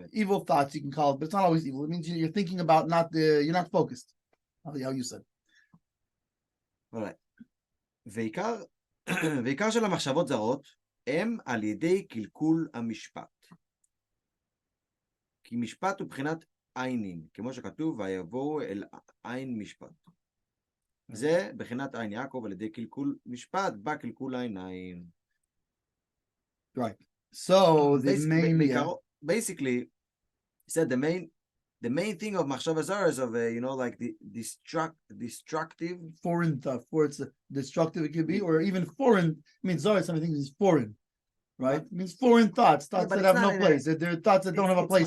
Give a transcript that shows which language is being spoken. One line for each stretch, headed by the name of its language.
English: evil thoughts you can call it, but it's not always evil. It means you're thinking about you're not focused. How you said. All right.
Hebrew: ועיקר של המחשבות זרות הם על ידי קלקול המשפט. כי משפט הוא בחינת עיינין, כמו שכתוב, ויבואו אל עין משפט. זה בחינת עין יעקב על ידי קלקול משפט, בא קלקול העיניים.
English: Right. So basically, he said the main thing of machshava zara is of like the destructive foreign thought. It's destructive it could be, or even foreign. I mean, zara something is foreign, right? It means foreign thoughts that have no place. They're thoughts that don't have a place.